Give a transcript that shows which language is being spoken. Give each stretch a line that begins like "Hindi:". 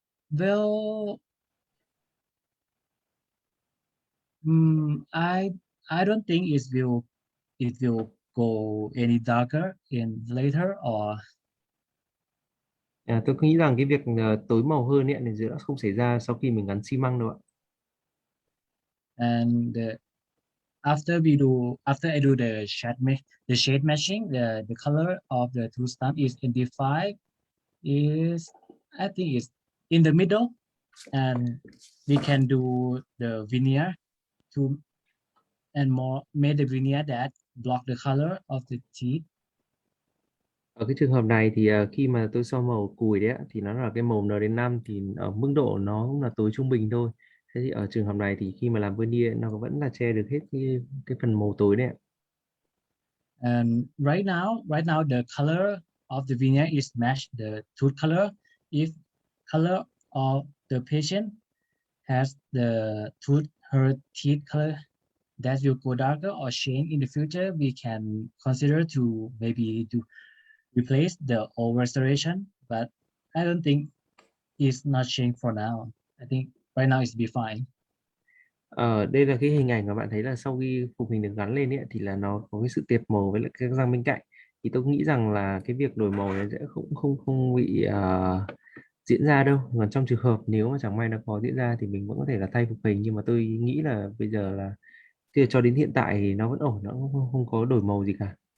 English: Well, I don't think it will go any darker in later or.
Vietnamese: Tôi nghĩ rằng cái việc tối màu hơn ấy thì đã không xảy ra sau khi mình gắn xi măng đâu ạ.
English: And after I do the shade matching, the color of the two stump is identified is, I think it's in the middle, and we can do the veneer to and more made the veneer that block the color of the teeth.
Vietnamese: Ở cái trường hợp này thì khi mà tôi so màu cùi đấy ạ, thì nó là cái màu N/5 thì ở mức độ nó cũng là tối trung bình thôi. Thế thì ở trường hợp này thì khi mà làm veneer nó vẫn là che được hết cái phần màu tối đấy ạ.
English: And right now the color of the veneer is matched the tooth color. If color of the patient has the her teeth color that will go darker or change in the future, we can consider to maybe to replace the old restoration, but I don't think it's not changed for now. I think right now it's be fine.
Vietnamese: Đây là cái hình ảnh mà bạn thấy là sau khi phục hình được gắn lên ấy, thì là nó có cái sự tiệp màu với lại cái răng bên cạnh. Thì tôi nghĩ rằng là cái việc đổi màu này sẽ không bị diễn ra đâu. Còn trong trường hợp nếu mà chẳng may nó có diễn ra thì mình vẫn có thể là thay phục hình, nhưng mà tôi nghĩ là bây giờ là cho đến hiện tại thì nó vẫn ổn, nó không có đổi màu gì cả.